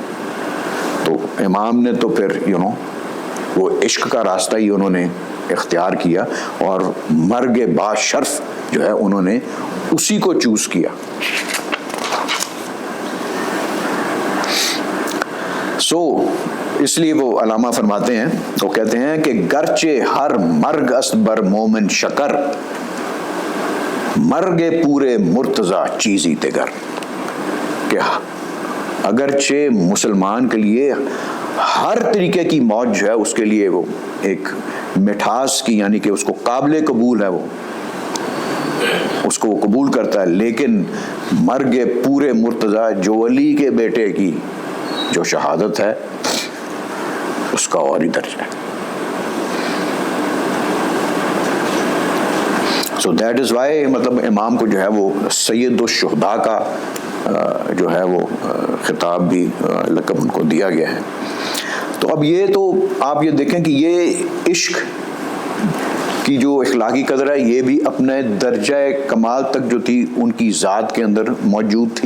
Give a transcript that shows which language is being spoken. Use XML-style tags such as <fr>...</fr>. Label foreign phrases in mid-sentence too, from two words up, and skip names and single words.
<ur>تو امام نے تو پھر وہ عشق کا راستہ ہی انہوں نے اختیار کیا، اور</ur> <fa>مرگ با شرف</fa> <ur>جو ہے انہوں نے اسی کو چوز کیا. اس لیے وہ علامہ فرماتے ہیں، وہ کہتے ہیں کہ</ur> <fa>گرچہ ہر مرگ است بر مومن شکر، مرگ پورے مرتضی چیزی دگر.</fa> <ur>کہ اگرچہ مسلمان کے لیے ہر طریقے کی موت جو ہے اس کے لیے وہ ایک مٹھاس کی، یعنی کہ اس کو قابل قبول ہے، وہ اس کو قبول کرتا ہے، لیکن</ur> <fa>مرگ پورے مرتضی</fa> <ur>جو علی کے بیٹے کی جو شہادت ہے اس کا اور ہی درجہ ہے.</ur> <en>So that is why</en> <ur>مطلب امام کو جو ہے وہ سید الشہداء کا جو ہے وہ خطاب بھی لقب ان کو دیا گیا ہے. تو اب یہ تو آپ یہ دیکھیں کہ یہ عشق کی جو اخلاقی قدر ہے یہ بھی اپنے درجہ کمال تک جو تھی ان کی ذات کے اندر موجود تھی.</ur>